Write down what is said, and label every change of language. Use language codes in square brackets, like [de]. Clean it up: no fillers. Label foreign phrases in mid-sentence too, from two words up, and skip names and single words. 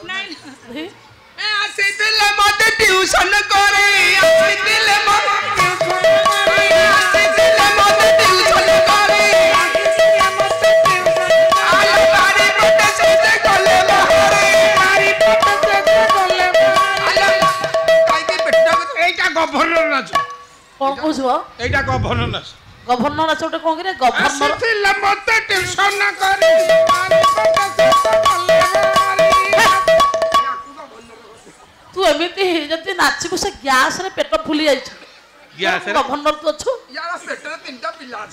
[or] ଆସିଥିଲେ ମତେ ଟ୍ୟୁସନ করে ଆସିଥିଲେ ମତେ ଟ୍ୟୁସନ করে ଆଲୋ ବାଡ଼ି ପଟେ ସେତେ ଗଲେ ବାହାରେ ବାଡ଼ି ପଟେ ସେତେ ଗଲେ ଆଲୋ କାଇକି ବେଟା [bn] এইটা গভর্নর নাচ [or] କଣ କହୁଛୁ? [bn] এইটা গভর্নর নাচ। [or] ଗଭର୍ଣ୍ଣର ନାଚ ଗୋଟେ କଣ କିରେ? ଗଭର୍ଣ୍ଣର ଆସିଥିଲେ ମତେ ଟ୍ୟୁସନ କରି ତୁ ଏମିତି ଯଦି ନାଚିବୁ ସେ ଗ୍ୟାସରେ ପେଟ ଫୁଲି ଯାଇଛି। ଗଭର୍ଣ୍ଣର ତୁ ଅଛୁ यार पेटରେ ତିନିଟା ପିଲା ଅଛି।